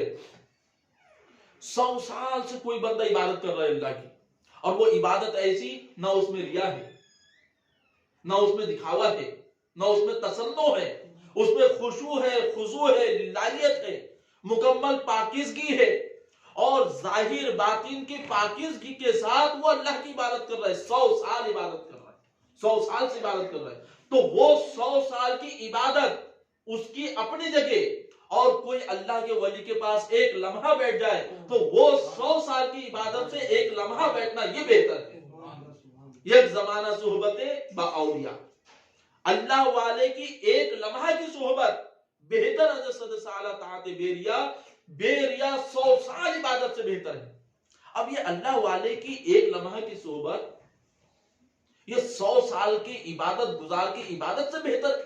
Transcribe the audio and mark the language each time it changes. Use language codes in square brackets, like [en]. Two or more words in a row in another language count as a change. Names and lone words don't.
[ur] 100 سال سے کوئی بندہ عبادت کر رہا ہے اللہ کی، اور وہ عبادت ایسی نہ اس میں ریا ہے، نہ اس میں دکھاوا ہے، نہ اس میں تصنع ہے، اس میں خشوع ہے، خضوع ہے، للہیت ہے، مکمل پاکیزگی ہے، اور ظاہر باطن کی پاکیزگی کے ساتھ وہ اللہ کی عبادت کر رہا ہے. 100 سال عبادت کر رہا ہے، 100 سال سے عبادت کر رہا ہے. تو وہ 100 سال کی عبادت اس کی اپنی جگہ، اور کوئی اللہ کے ولی کے پاس ایک لمحہ بیٹھ جائے تو وہ 100 سال کی عبادت سے ایک لمحہ بیٹھنا یہ بہتر ہے. [fa] یک زمانہ صحبت با اولیاء، [ur] اللہ والے کی ایک لمحہ کی صحبت [fa] بہتر از 100 سالہ طاعت بیریا، [ur] بیریا 100 سال عبادت سے بہتر ہے. اب یہ اللہ والے کی ایک لمحہ کی صحبت یہ 100 سال کی عبادت گزار کی عبادت سے بہتر ہے.